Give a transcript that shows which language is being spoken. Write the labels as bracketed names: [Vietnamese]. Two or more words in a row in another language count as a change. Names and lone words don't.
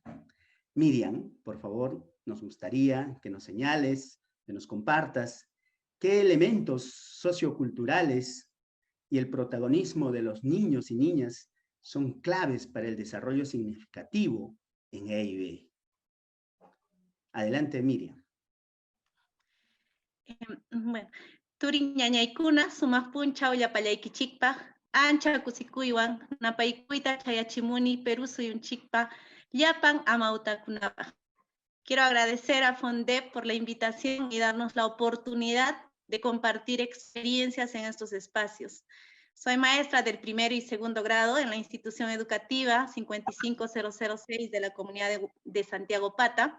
[Spanish] Miriam, por favor, nos gustaría que nos señales, que nos compartas qué elementos socioculturales y el protagonismo de los niños y niñas son claves para el desarrollo significativo en EIB. Adelante, Miriam. Bueno, [Quechua] turin ñañaykuna sumaq punchaw llapallaykichikpaq ancha kusikuywan napaykuyta chayachimuni Perú suyunchikpaq llapan amautakunapaq. [Spanish] Quiero agradecer a FONDEP por la invitación y darnos la oportunidad de compartir experiencias en estos espacios. Soy maestra del primero y segundo grado en la institución educativa 55006 de la comunidad de Santiago Pata.